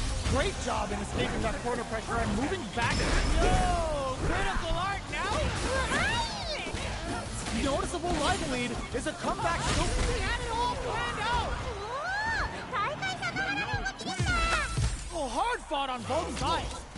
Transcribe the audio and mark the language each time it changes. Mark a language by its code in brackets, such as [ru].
[en] Great job in escaping that corner pressure and moving back. Yo, critical art now. [ja] うまい [en] Noticeable life lead is a comeback scope. They had it all planned out. [ja] おお大会さながらの動きでした [en] Oh, hard fought on both sides.